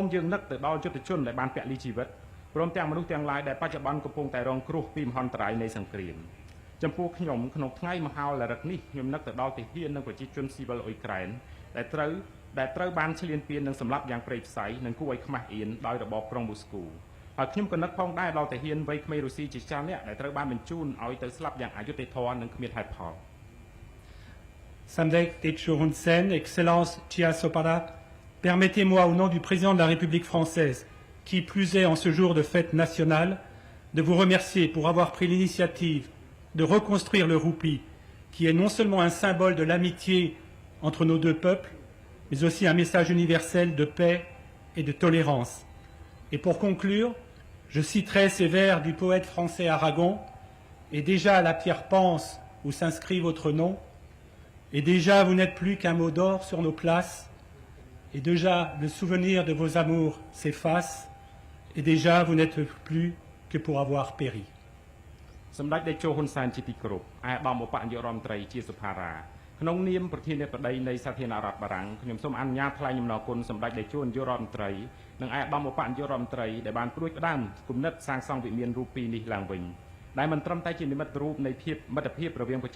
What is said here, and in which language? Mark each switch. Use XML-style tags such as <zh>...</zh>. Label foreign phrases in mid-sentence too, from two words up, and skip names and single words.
<km>យើងនឹកទៅដល់យុទ្ធជនដែលបានពលីជីវិតព្រមទាំងមនុស្សទាំងឡាយដែលបច្ចុប្បន្នកំពុងតែរងគ្រោះពីមហន្តរាយនៃសង្គ្រាមចំពោះខ្ញុំក្នុងថ្ងៃមហោលរឹកនេះខ្ញុំនឹកទៅដល់ទាហាននិងប្រជាជនស៊ីវិលអ៊ុយក្រែនដែលត្រូវបានឈ្លានពាននិងសម្លាប់យ៉ាងព្រៃផ្សៃនិងគួរឲ្យខ្មាស់អៀនដោយរបបក្រុងមូស្គូហើយខ្ញុំក៏នឹកផងដែរដល់ទាហានវ័យក្មេងរុស្ស៊ីជាច្រើនអ្នកដែលត្រូវបានបញ្ជូនឲ្យទៅស្លាប់យ៉ាងអយុត្តិធម៌និងគ្មានហេតុផល</km> <fr>Samdech Techo Hun Sen, Excellence Chia Sopara, permettez-moi au nom du président de la République française, qui plus est en ce jour de fête nationale, de vous remercier pour avoir pris l'initiative de reconstruire le roupie, qui est non seulement un symbole de l'amitié entre nos deux peuples, mais aussi un message universel de paix et de tolérance. Et pour conclure, je citerai ces vers du poète français Aragon, « Et déjà la pierre pense où s'inscrit votre nom, et déjà vous n'êtes plus qu'un mot d'or sur nos places, et déjà le souvenir de vos amours s'efface, et déjà vous n'êtes plus que pour avoir péri. »</fr> <km>សម្ដេចតេជោហ៊ុនសែនជាទីគោរពអាយដាមឧបនាយករដ្ឋមន្ត្រីជាសុផារ៉ាក្នុងនាមប្រធានាធិបតីនៃសាធារណរដ្ឋបារាំងខ្ញុំសូមអនុញ្ញាតថ្លែងអំណរគុណសម្ដេចតេជោនាយករដ្ឋមន្ត្រីនិងអាយដាមឧ បនាយករដ្ឋមន្ត្រីដែលបានព្រួយផ្ដាំគំនិតសាងសង់វិមានរូបពីរនេះឡើងវិញដែលមិនត្រឹមតែជានិមិត្តរូបនៃភាពមិត្តភាពរវាងប្រជា</km>